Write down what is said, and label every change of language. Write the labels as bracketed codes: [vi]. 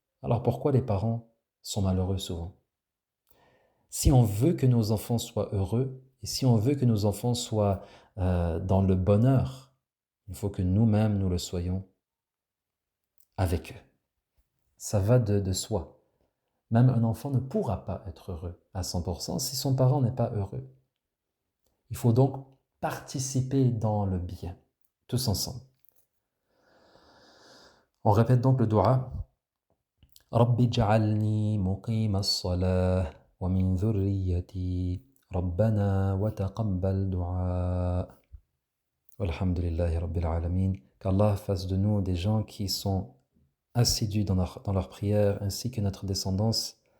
[fr] Alors pourquoi les parents sont malheureux souvent? Si on veut que nos enfants soient heureux et si on veut que nos enfants soient dans le bonheur, il faut que nous-mêmes nous le soyons avec eux. Ça va de soi. Même un enfant ne pourra pas être heureux à 100% si son parent n'est pas heureux. Il faut donc participer dans le bien, tous ensemble. On répète donc le dua. [ar] رب اجعلني مقيم الصلاة ومن ذريتي ربنا وتقبل دعاء والحمد لله رب العالمين. [fr] Qu'Allah fasse de nous des gens qui sont assidus dans leur prière ainsi que notre descendance.